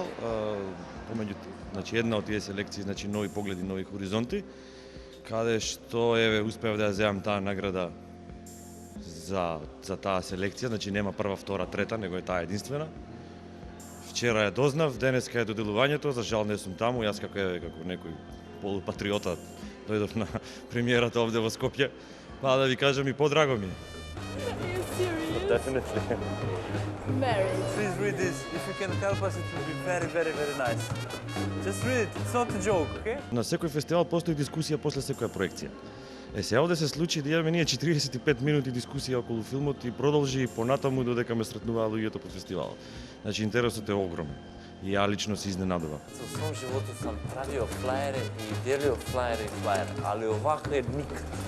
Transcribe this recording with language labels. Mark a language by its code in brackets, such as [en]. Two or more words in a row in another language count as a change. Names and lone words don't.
[mk] Помеѓу, значи, една од тие селекции, значи, нови погледи, нови хоризонти, каде што еве успеав да ја земам таа награда за таа селекција, значи нема прва, втора, трета, него е таа единствена. Вчера ја дознав, денеска е доделувањето, за жал не сум таму, јас како некој полупатриота дојдов на премиерата овде во Скопје, па да ви кажам и подраго ми. [en] Are you serious? Definitely. Married. Please read this. If you can help us, it will be very, very, very nice. Just read it. It's not a joke, okay? [mk] На секој фестивал постои дискусија после секоја проекција. Сега овде се случи да имаме ние 45 минути дискусија околу филмот и продолжи понатаму додека ме сретнуваа луѓето по фестивалот. Значи интересот е огромен. И ја лично се изненадувам. [sr] Со свом животу сам правио флаери и делио флаери, али овака е никад.